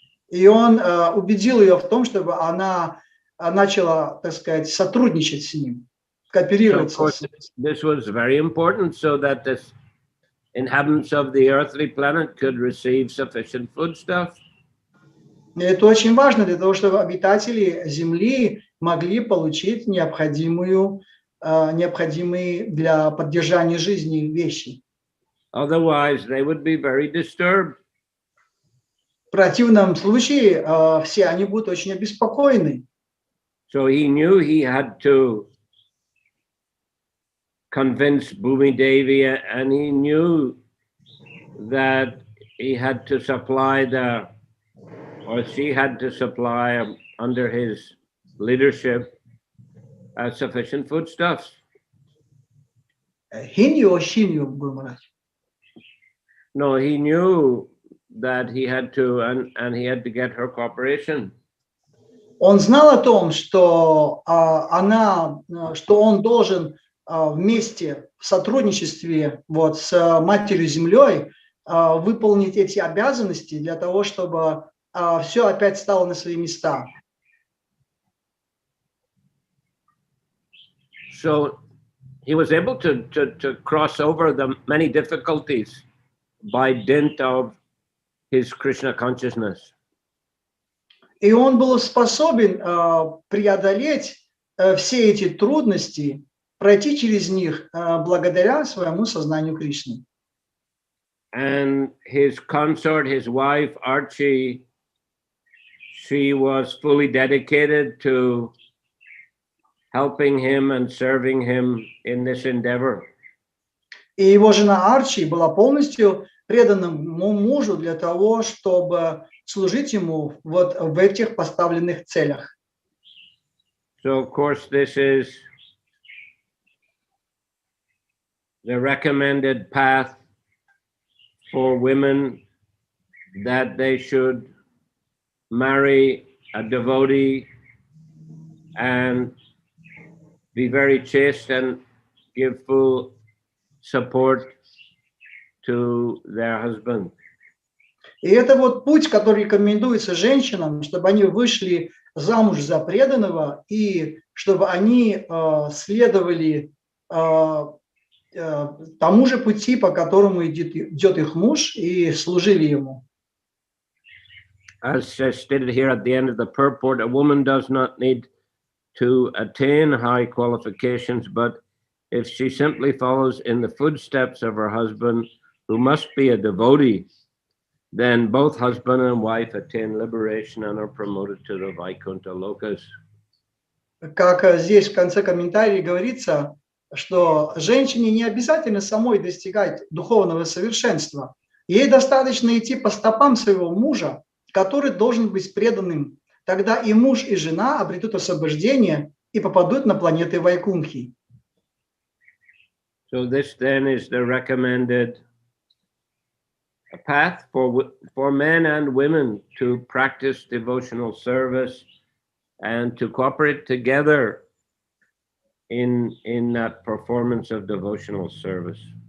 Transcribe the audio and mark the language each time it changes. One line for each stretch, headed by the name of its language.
Russian: И он убедил ее в том, чтобы она начала, так сказать, сотрудничать с ним, кооперировать
English: So, of
Russian: с
English: course,
Russian: ним.
English: this was very important so that the inhabitants of the earthly planet could receive sufficient foodstuff.
Russian: И это очень важно для того, чтобы обитатели Земли могли получить необходимые для поддержания жизни вещи.
English: Otherwise, they would be very disturbed.
Russian: В противном случае все они будут очень обеспокоены.
English: So he knew he had to convince Bhumi Devi, and he knew that he had to supply she had to supply under his leadership sufficient foodstuffs. He knew, Guru Maharaj. No, he knew that he had to, and he had to get her cooperation.
Russian: Он знал о том, что он должен вместе в сотрудничестве с Матерью Землей выполнить эти обязанности для того, чтобы все опять стало на свои места.
English: So he was able to cross over the many difficulties by dint of his Krishna consciousness.
Russian: И он был способен преодолеть все эти трудности, пройти через них благодаря своему сознанию Кришны.
English: And his consort, his wife, Archie, she was fully dedicated to helping him and serving him in this endeavor.
Russian: И его жена Арчи была полностью предана мужу для того, чтобы служить ему в этих поставленных целях.
English: So, of course, this is the recommended path for women, that they should marry a devotee and be very chaste and give full support to their husband.
Russian: И это путь, который рекомендуется женщинам, чтобы они вышли замуж за преданного и чтобы они следовали тому же пути, по которому идет их муж, и служили ему.
English: As stated here at the end of the purport, a woman does not need to attain high qualifications, but if she simply follows in the footsteps of her husband, who must be a devotee, then both husband and wife attain liberation and are promoted to the Vaikuntha lokas.
Russian: Как здесь в конце комментария говорится, что женщине не обязательно самой достигать духовного совершенства. Ей достаточно идти по стопам своего мужа, который должен быть преданным. Тогда и муж, и жена обретут освобождение и попадут на планеты Вайкунхи.
English: So this then is the recommended path for men and women to practice devotional service and to cooperate together in that performance of devotional service.